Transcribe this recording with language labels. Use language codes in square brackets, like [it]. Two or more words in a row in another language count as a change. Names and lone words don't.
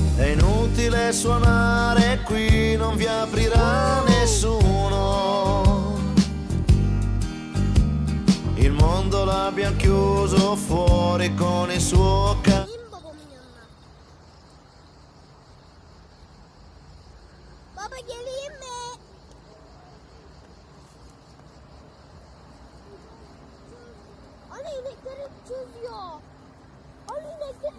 [it] inutile suonare qui, non vi aprirà nessuno. Il mondo l'abbiamo chiuso fuori con il suo [tr] Geleyim babamın yanına. Baba geleyim mi? Ali inekleri çözüyor. Ali inekleri